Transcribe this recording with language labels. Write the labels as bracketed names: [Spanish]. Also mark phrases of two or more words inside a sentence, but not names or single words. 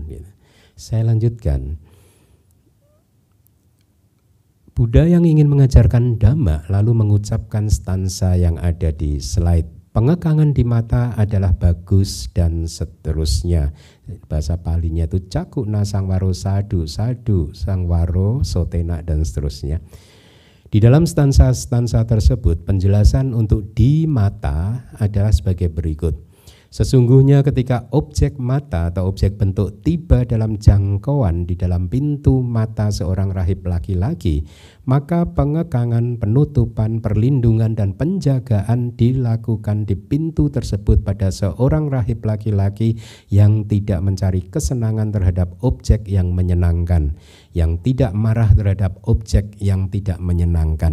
[Indonesian] Saya lanjutkan. Buddha yang ingin mengajarkan Dhamma lalu mengucapkan stansa yang ada di slide. Pengekangan di mata adalah bagus dan seterusnya. Bahasa Palinya itu [Pali] cakuna sangwaro sadu, sadu sangwaro sotena, [Indonesian] dan seterusnya. Di dalam stansa-stansa tersebut penjelasan untuk di mata adalah sebagai berikut. Sesungguhnya ketika objek mata atau objek bentuk tiba dalam jangkauan di dalam pintu mata seorang rahib laki-laki, maka pengekangan, penutupan, perlindungan, dan penjagaan dilakukan di pintu tersebut pada seorang rahib laki-laki yang tidak mencari kesenangan terhadap objek yang menyenangkan, yang tidak marah terhadap objek yang tidak menyenangkan.